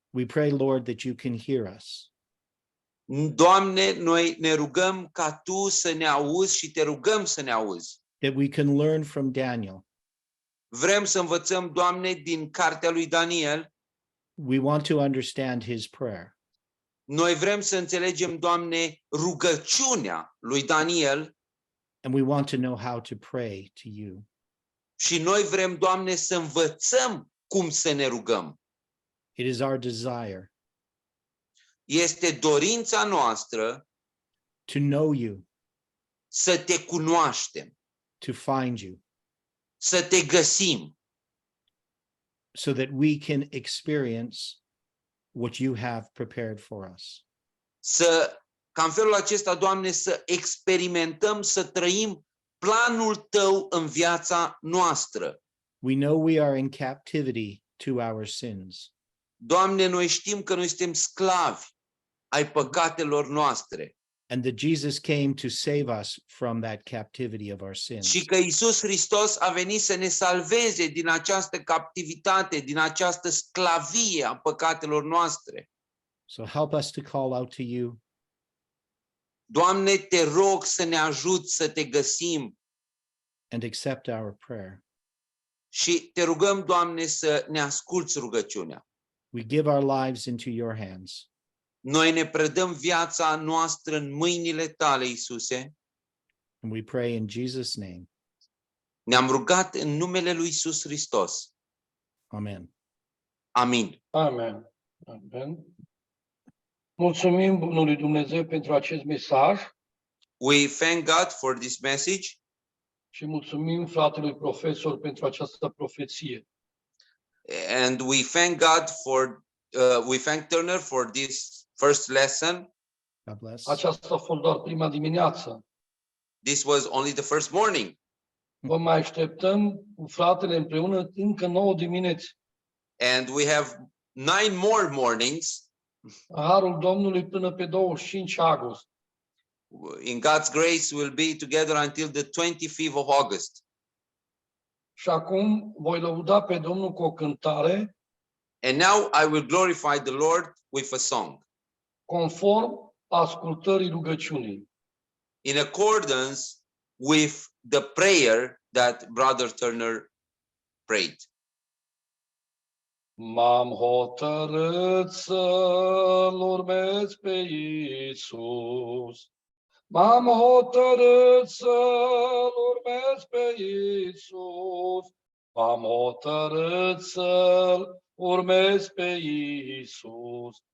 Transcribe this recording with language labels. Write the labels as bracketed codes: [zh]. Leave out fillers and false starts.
[en] We pray, Lord, that you can hear us. [ro] Doamne, noi ne rugăm ca Tu să ne auzi și Te rugăm să ne auzi. [en] That we can learn from Daniel. [ro] Vrem să învățăm, Doamne, din cartea lui Daniel. [en] We want to understand his prayer. [ro] Noi vrem să înțelegem, Doamne, rugăciunea lui Daniel. [en] And we want to know how to pray to you. [ro] Și noi vrem, Doamne, să învățăm cum să ne rugăm. [en] It is our desire [ro] Este dorința noastră [en] to know you, [ro] să Te cunoaștem, [en] to find you, [ro] să Te găsim, [en] so that we can experience what you have prepared for us. [ro] ca în felul acesta, Doamne, să experimentăm, să trăim planul Tău în viața noastră. [en] We know we are in captivity to our sins. [ro] Doamne, noi știm că noi suntem sclavi ai păcatelor noastre [en] And that Jesus came to save us from that captivity of our sins. [ro] și că Iisus Hristos a venit să ne salveze din această captivitate, din această sclavie a păcatelor noastre. [en] So help us to call out to you. [ro] Doamne, Te rog să ne ajuți să Te găsim [en] And accept our prayer. [ro] și Te rugăm, Doamne, să ne asculți rugăciunea. [en] We give our lives into your hands. [ro] Noi ne predăm viața noastră în mâinile Tale, Iisuse. [en] And we pray in Jesus' name. [ro] Ne-am rugat în numele lui Iisus Hristos. [en] Amen. [ro] Amin. [en] Amen. Amen. [ro] Mulțumim Bunului Dumnezeu pentru acest mesaj [en] We thank God for this message [ro] și mulțumim fratelui profesor pentru această profeție. [en] and we thank God we thank Turner for this first lesson. God bless. [ro] Aceasta a fost doar prima dimineață. [en] This was only the first morning. [ro] Vă mai așteptăm cu fratele împreună încă 9 dimineți. [en] And we have 9 more mornings. [ro] Harul Domnului până pe 25 august. [en] In God's grace, we'll be together until the 25th of August. [ro] Și acum voi lăuda pe Domnul cu o cântare [en] And now I will glorify the Lord with a song, [ro] conform ascultării rugăciunii. [en] in accordance with the prayer that Brother Turner prayed. [ro] M-am hotărât să-L urmez pe Iisus. M-am hotărât să-L urmez pe Iisus. M-am hotărât să-L urmez pe Iisus.